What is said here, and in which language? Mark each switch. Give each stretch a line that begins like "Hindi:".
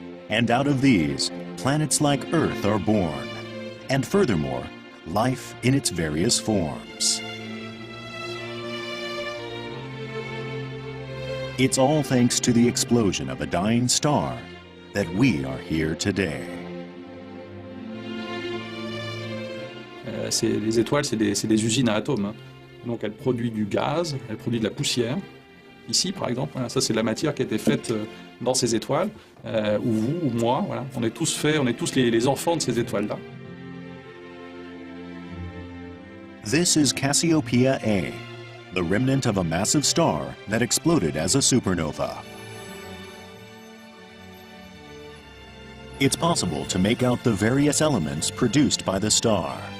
English: And out of these, planets like Earth are born. And furthermore, life in its various forms. It's all thanks to the explosion of a dying star that we are here today.
French: Les étoiles, c'est des usines à atomes. Hein. Donc elles produisent du gaz, elles produisent de la poussière. Ici, par exemple, ça c'est la matière qui a été faite dans ces étoiles, ou vous, ou moi, voilà. On est tous faits, on est tous les enfants de ces étoiles-là.
English: This is Cassiopeia A, the remnant of a massive star that exploded as a supernova. It's possible to make out the various elements produced by the star.